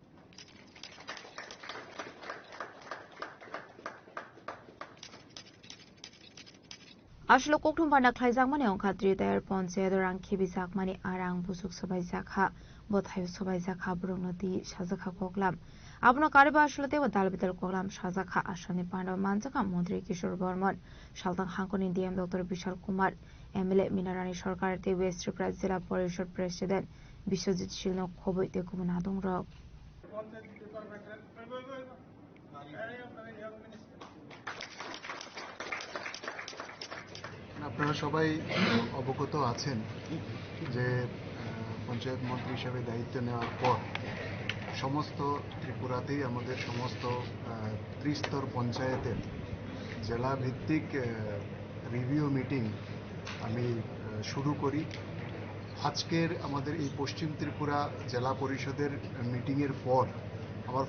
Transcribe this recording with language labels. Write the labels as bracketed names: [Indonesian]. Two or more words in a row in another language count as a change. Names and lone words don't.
[Kok Borok] Ashlo koktum panda khlaijak mane ongkhatri tayar ponchayat rang khibisak mani arang busuk sabai jakha bothayu sabai jakha brungnati sajakha koklam Abno kariba ashlote wa dalbidal koklam sajakha asani panda manjaka Mantri Kishore Verma Saldang Hangkoni DM Dr. Vishal Kumar MLA Mina Rani Sarkar te West Tripura Jila Parishad President Biswajit Shil no khoboite kubun adong rok [Bangla] আপনারা সবাই অবগত আছেন যে পঞ্চায়েত মন্ত্রী হিসেবে দায়িত্ব নেওয়ার পর সমস্ত ত্রিপুরাতেই আমাদের সমস্ত ত্রিস্তর পঞ্চায়েতের জেলা ভিত্তিক [English] review meeting [Bangla] আমি শুরু করি আজকের আমাদের এই পশ্চিম ত্রিপুরা জেলা পরিষদের মিটিংয়ের পর আবার